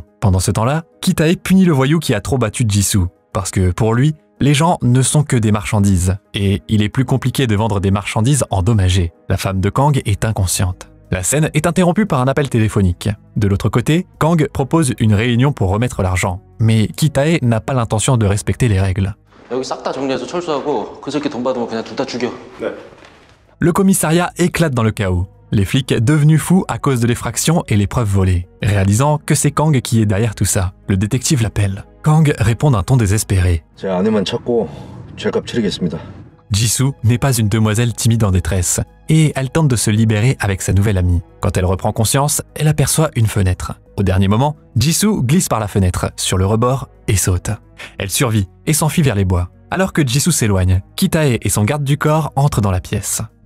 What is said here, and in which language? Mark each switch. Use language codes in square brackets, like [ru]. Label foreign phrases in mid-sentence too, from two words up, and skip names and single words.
[fr] Pendant ce temps-là, Kitae punit le voyou qui a trop battu Jisoo, parce que pour lui, les gens ne sont que des marchandises, et il est plus compliqué de vendre des marchandises endommagées. La femme de Kang est inconsciente. La scène est interrompue par un appel téléphonique. De l'autre côté, Kang propose une réunion pour remettre l'argent, mais Kitae n'a pas l'intention de respecter les règles. [ko] 여기 싹 다 정리해서 철수하고 그 새끼 돈 받으면 그냥 둘 다 죽여. 네. [fr] Le commissariat éclate dans le chaos. Les flics devenus fous à cause de l'effraction et les preuves volées. Réalisant que c'est Kang qui est derrière tout ça, le détective l'appelle. Kang répond d'un ton désespéré. [ko] 제 아내만 찾고 죄값 치르겠습니다. [fr] Jisoo n'est pas une demoiselle timide en détresse, et elle tente de se libérer avec sa nouvelle amie. Quand elle reprend conscience, elle aperçoit une fenêtre. Au dernier moment, Jisoo glisse par la fenêtre, sur le rebord, et saute. Elle survit et s'enfuit vers les bois. Alors que Jisoo s'éloigne, Kitae et son garde du corps entrent dans la pièce.